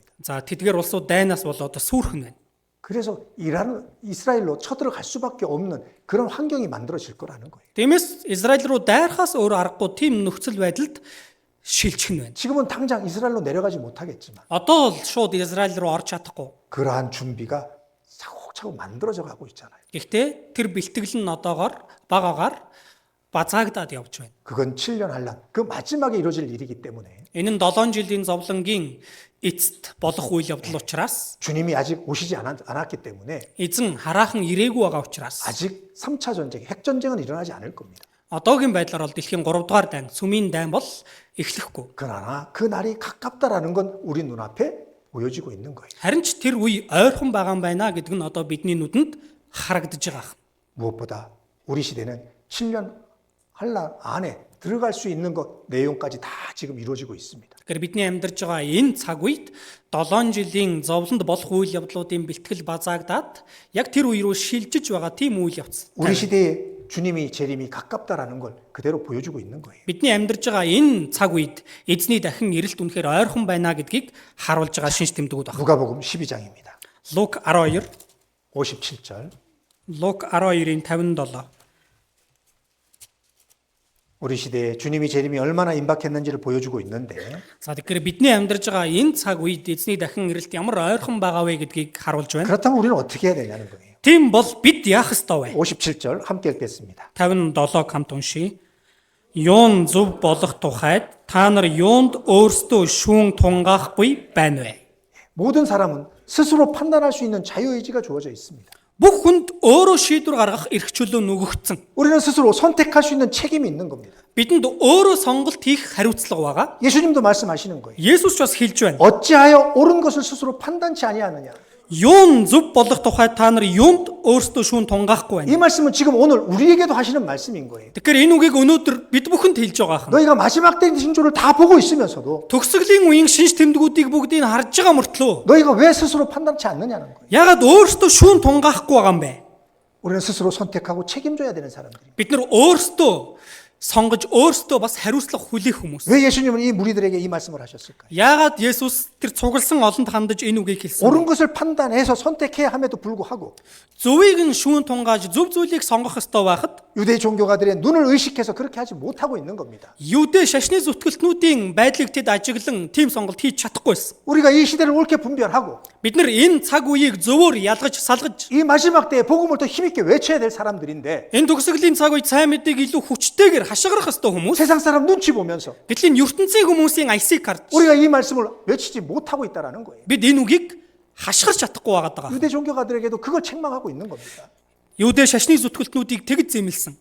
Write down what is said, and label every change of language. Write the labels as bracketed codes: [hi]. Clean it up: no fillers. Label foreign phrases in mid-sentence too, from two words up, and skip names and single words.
[mn] За тэдгээр улсууд дайнаас болоод сүрхэн байна. [ko] 그래서 이란은 이스라엘로 쳐들어갈 수밖에 없는 그런 환경이 만들어질 거라는 거예요. [mn] Тиймээс Израиль руу дайрахаас өөр аргагүй тийм нөхцөл байдалд шилжих нь байна. [ko] 지금은 당장 이스라엘로 내려가지 못하겠지만 [mn] Одоо л шууд Израиль руу орж чадахгүй. [ko] 그러한 준비가 차곡차곡 만들어져 가고 있잖아요. [mn] Гэхдээ тэр бэлтгэл нь одоогоор багаагаар базаагдаад явж байна. [ko] 그건 7년 한란 그 마지막에 이루어질 일이기 때문에 [mn] Энэ нь 7 жилийн зовлонгийн эцэст болох үйл явдал учраас [ko] 주님이 아직 오시지 않았기 때문에 [mn] эзэн хараахан ирээгүй байгаа учраас [ko] 아직 3차 전쟁, 핵전쟁은 일어나지 않을 겁니다. [mn] одоогийн байдлаар бол дэлхийн 3 дугаар дайн, сүмийн дайн бол эхлэхгүй. [ko] 그러나 그 날이 가깝다라는 건 우리 눈앞에 보여지고 있는 거예요. [mn] Харин ч тэр үе ойрхон байгаа юм байна гэдэг нь одоо бидний нүдэнд харагдаж байгаа. [ko] 무엇보다 우리 시대는 7년 한란 안에 들어갈 수 있는 것 내용까지 다 지금 이루어지고 있습니다. [mn] Тэгэхээр бидний амьдарч байгаа энэ цаг үед 7 жилийн зовлонд болох үйл явдлуудын бэлтгэл базаагдаад яг тэр үе рүү шилжиж байгаа тийм үйл явц. [ko] 우리 시대에 주님이 재림이 가깝다라는 걸 그대로 보여주고 있는 거예요. [mn] Бидний амьдарч байгаа энэ цаг үед эзний дахин ирэлт үнэхээр ойрхон байна гэдгийг харуулж байгаа шинж тэмдгүүд байна. [ko] 누가복음 12장입니다. [mn] Лук 12, [ko] 57절. [mn] Лук 12-ийн 57. [ko] 우리 시대에 주님이 재림이 얼마나 임박했는지를 보여주고 있는데 [mn] За тэгэхээр бидний амьдарч байгаа энэ цаг үед эзний дахин ирэлт ямар ойрхон байгаа вэ гэдгийг харуулж байна. [ko] 그렇다면 우리는 어떻게 해야 되냐는 거예요. [mn] Тийм бол бид яах ёстой вэ? [ko] 57절 함께 읽겠습니다. [mn] 57 хамт уншия. Юун зөв болох тухайд та нар юунд өөрсдөө шүүн тунгаахгүй байна вэ? [ko] 모든 사람은 스스로 판단할 수 있는 자유의지가 주어져 있습니다. [mn] Бүх хүнд өөрөө шийдвэр гаргах эрх чөлөө нөгөгдсөн. [ko] 우리는 스스로 선택할 수 있는 책임이 있는 겁니다. [mn] Бидэнд өөрөө сонголт хийх хариуцлага байгаа. [ko] 예수님도 말씀하시는 거예요. [mn] Есүс ч бас хэлж байна. [ko] 어찌하여 옳은 것을 스스로 판단치 아니하느냐. [mn] Юун зөв болох тухайд та нар юунд өөрсдөө шүүн тунгаахгүй [ko] 이 [mn] байна. [ko] 말씀은 지금 오늘 우리에게도 하시는 말씀인 거예요. [mn] Тэгэхээр энэ үгийг өнөөдөр бид бүхэнд хэлж байгаа юм. [ko] 너희가 마지막 때 징조를 다 보고 있으면서도 [mn] Төгсгөлийн үеийн шинж тэмдгүүдийг бүгдийг харж байгаа мөртлөө [ko] 너희가 왜 스스로 판단치 않느냐는 거예요. [mn] ягаад өөрсдөө шүүн тунгаахгүй байгаа юм бэ? [ko] 우리는 스스로 선택하고 책임져야 되는 사람들입니다. [mn] Бид нар өөрсдөө сонгож өөрсдөө бас хариуцлага хүлээх хүмүүс. [ko] 왜 예수님은 이 무리들에게 이 말씀을 하셨을까요? [mn] Яагаад Есүс тэр цугласан олонд хандаж энэ үгийг хэлсэн [ko] 옳은 [mn] бэ? [ko] 것을 판단해서 선택해야 함에도 불구하고 [mn] Зөвийг нь шүүн тунгааж зөв зүйлийг сонгох ёстой байхад [ko] 유대 종교가들의 눈을 의식해서 그렇게 하지 못하고 있는 겁니다. [mn] Юудэ шашны зүтгэлтнүүдийн байдлыг тэд ажиглан тийм сонголт хийж чадахгүйсэн. [ko] 우리가 이 시대를 옳게 분별하고 [mn] Бид нар энэ цаг үеийг зөвөр ялгаж салгаж [ko] 이 마지막 때에 복음을 더 힘있게 외쳐야 될 사람들인데 [mn] энэ төгсгөлийн цаг үед сайн мэдээг илүү хүчтэйгээр хашгирах ёстой хүмүүс. [ko] 세상 사람 눈치 보면서 [mn] Гэтэл энэ ертөнцийн хүмүүсийн аясыг харж [ko] 우리가 이 말씀을 외치지 못하고 있다라는 거예요. [mn] бид энэ үгийг хашгирч чадахгүй байгаад байгаа. [ko] 유대 종교가들에게도 그걸 책망하고 있는 겁니다. [mn] Юудэ шашны зүтгэлтнүүдийг тэгж зэмлсэн.